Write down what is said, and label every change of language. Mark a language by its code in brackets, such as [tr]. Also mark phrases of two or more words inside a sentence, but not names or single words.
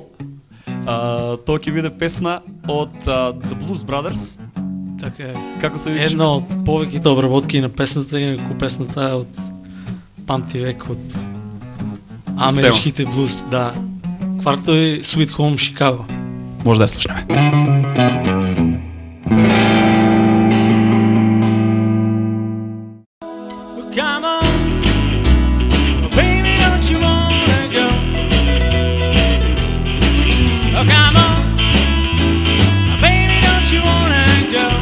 [mk] Тоа ќе биде песна од The Blues Brothers. Така е. Како се викаше Една песна? од повеќето обработки на песната, инаку песната е од памти век од америчките блуз, да. Кварто е Sweet Home Chicago. Може да ја слушнеме. [en] Come on, baby, don't you wanna go? Oh, come on, baby, don't you wanna go?